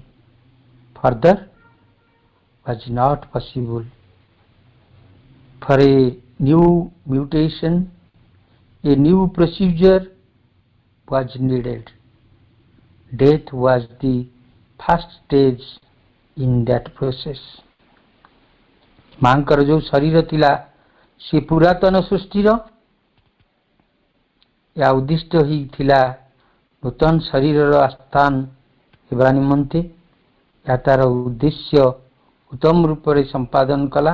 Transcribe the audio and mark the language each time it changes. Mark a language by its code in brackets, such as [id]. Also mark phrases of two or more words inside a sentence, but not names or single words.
[en] Further was not possible. For a new mutation, a new procedure was needed. Death was the first stage in that process. [or] ମାଙ୍କର ଯୋଉ ଶରୀର ଥିଲା, ସେ ପୁରାତନ ସୃଷ୍ଟିର, ଏହା ଉଦ୍ଦିଷ୍ଟ ହେଇଥିଲା ନୂତନ ଶରୀରର ଆସ୍ଥାନ ହେବା ନିମନ୍ତେ। ଏହା ତାର ଉଦ୍ଦେଶ୍ୟ ଉତ୍ତମ ରୂପରେ ସମ୍ପାଦନ କଲା।